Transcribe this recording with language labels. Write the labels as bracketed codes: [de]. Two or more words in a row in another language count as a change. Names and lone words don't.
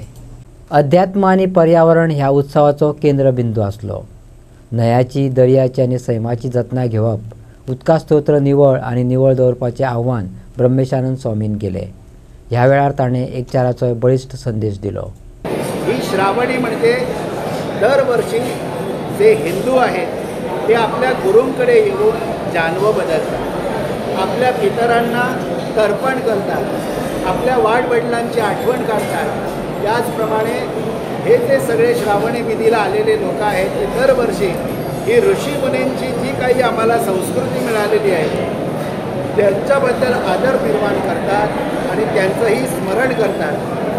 [kok] अध्यात्म आनी पर्यावरण ह्या उत्सवाचो केंद्रबिंदू आसलो। न्हंयाची, दर्याची आनी सैमाची जतनाय घेवप, उदका स्तोत्र निवळ आनी निवळ दवरपाचें आव्हान ब्रह्मेशानंद स्वामीन केलें। ह्या वेळार ताणें एकचाराचो बळिश्ठ संदेश दिलो। [mr] ही श्रावणी म्हणजे दरवर्षी जे हिंदू आहेत ते आपल्या गुरूंकडे येऊन जानवं बदलतात, आपल्या पितरांना तर्पण करतात, आपल्या वाडवडिलांची आठवण काढतात। त्याचप्रमाणे हे जे सगळे श्रावणी विधीला आलेले लोक आहेत ते दरवर्षी ही ऋषीमुनींची जी काही आम्हाला संस्कृती मिळालेली आहे त्यांच्याबद्दल आदर निर्माण करतात आणि त्यांचंही स्मरण करतात।